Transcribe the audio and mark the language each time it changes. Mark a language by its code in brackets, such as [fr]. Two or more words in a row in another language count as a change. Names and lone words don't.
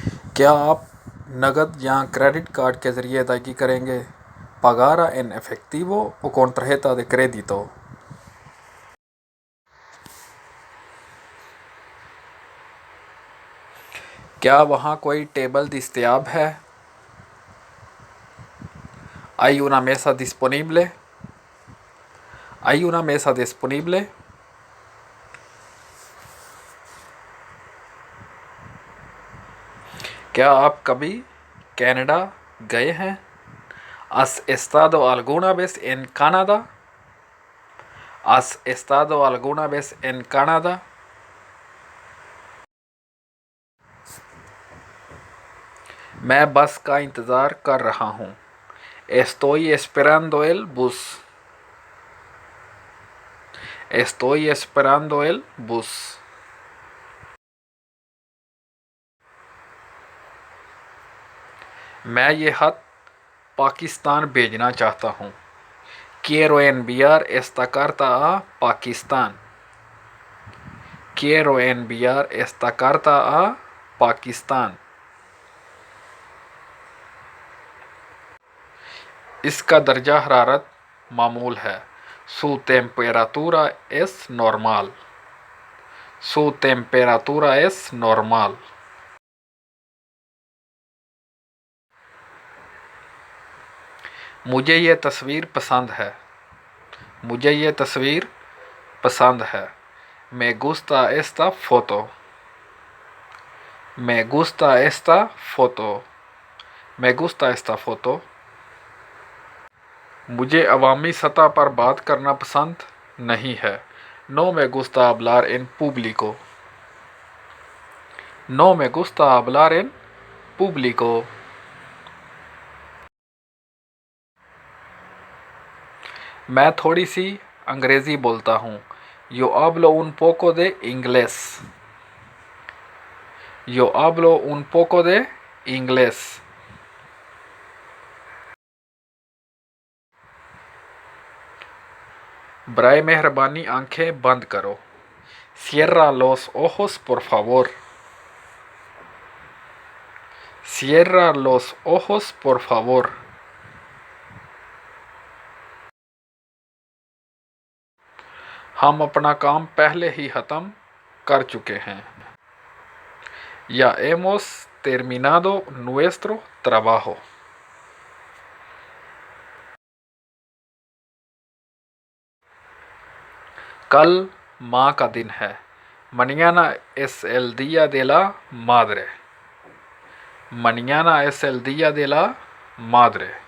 [ur] کیا آپ نقد یا کریڈٹ کارڈ کے ذریعے ادائیگی کریں گے? [es] Pagará en efectivo o con tarjeta de crédito? [ur] کیا وہاں کوئی ٹیبل دستیاب ہے? [es] ¿Hay una mesa disponible? ¿Hay una mesa disponible? [ur] کیا آپ کبھی کینیڈا گئے ہیں? [es] ¿Has estado alguna vez en Canadá? ¿Has estado alguna vez en Canadá? [ur] میں بس کا انتظار کر رہا ہوں. [es] Estoy esperando el bus. Estoy esperando el bus. [ur] میں یہ خط پاکستان بھیجنا چاہتا ہوں. [es] Quiero enviar esta carta a Pakistán. Quiero enviar esta carta a Pakistán. [ur] اس کا درجہ حرارت معمول ہے. [es] Su temperatura es normal. Su temperatura es normal. [ur] مجھے یہ تصویر پسند ہے. مجھے یہ تصویر پسند ہے. [es] Me gusta esta foto. Me gusta esta foto. Me gusta esta foto. [ur] مجھے عوامی سطح پر بات کرنا پسند نہیں ہے. [es] No me gusta hablar en público. No me gusta hablar en público. [ur] میں تھوڑی سی انگریزی بولتا ہوں. [es] Yo hablo un poco de inglés. Yo hablo un poco de inglés. [ur] برائے مہربانی آنکھیں بند کرو. [es] Cierra los ojos por favor. Cierra los ojos por favor. [ur] ہم اپنا کام پہلے ہی ختم کر چکے ہیں. [es] Ya hemos terminado nuestro trabajo. [ur] کل ماں کا دن ہے. [es] Mañana es el día de la madre. Mañana es el día de la madre.